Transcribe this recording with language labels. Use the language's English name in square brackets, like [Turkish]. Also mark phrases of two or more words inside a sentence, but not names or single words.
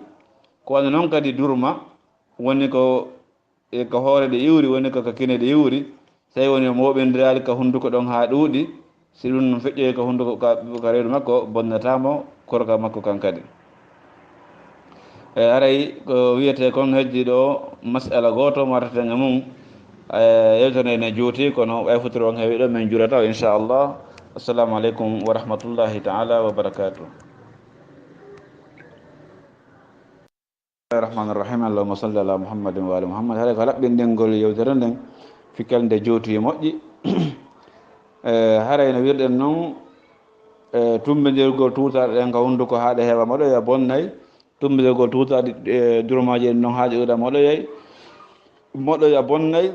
[Fula] ko wano noon kadi durma woni ko ko hoore ɗe iwri woni ko kine ɗe iwri, so tawi woni o moɓindirali ka hunduko ɗon ha ɗuuɗi, si ɗum no feƴƴoyi ka hunduko ka reedu makko bonnatamo korka makko kan kadi. aray ko wiyete kon heddi ɗo masala goto martene mum yewtere ne juuti kono ɓayfotir on heewi ɗo min jurata inchallah. [Arabic] السلام عليكم ورحمة الله تعالى وبركاته. الرحمن الرحيم اللهم صل على محمد وآل محمد. [Fula] haɗa ko laɓɓinɗingol yewtere nden fikkel nde jooti moƴƴi. haray no wirɗen noon tumbidirgol tuutaɗe ɗen ka hunduko haaɗe heewa moɗoya bonnay. tumbidirgol tuutaɗe durmaji ɗen noon haaji ɗuɗa moɗoya bonnay.